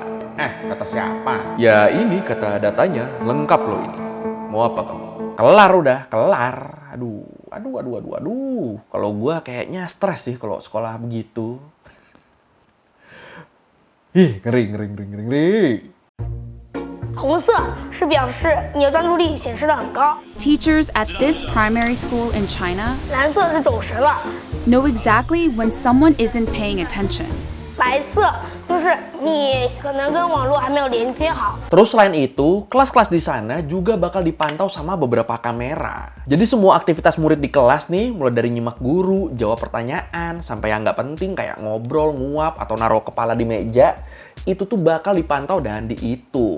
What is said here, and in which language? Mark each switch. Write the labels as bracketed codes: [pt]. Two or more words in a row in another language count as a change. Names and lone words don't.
[id] Kata siapa? Ya ini kata datanya, lengkap loh ini. Mau apa kamu? Kelar udah, kelar. Aduh. Kalau gua kayaknya stres sih kalau sekolah begitu. Ih, ngeri. [zh] 红色是表示你的专注力显示得很高， [en] Teachers at this primary school in China [zh] 蓝色是走神了， [en] know exactly when someone isn't paying attention. [zh] 白色就是你可能跟网络还没有连接好。 [id] Terus selain itu, kelas-kelas di sana juga bakal dipantau sama beberapa kamera. Jadi semua aktivitas murid di kelas nih, mulai dari nyimak guru, jawab pertanyaan, sampai yang nggak penting kayak ngobrol, nguap, atau naruh kepala di meja, itu tuh bakal dipantau dan dihitung.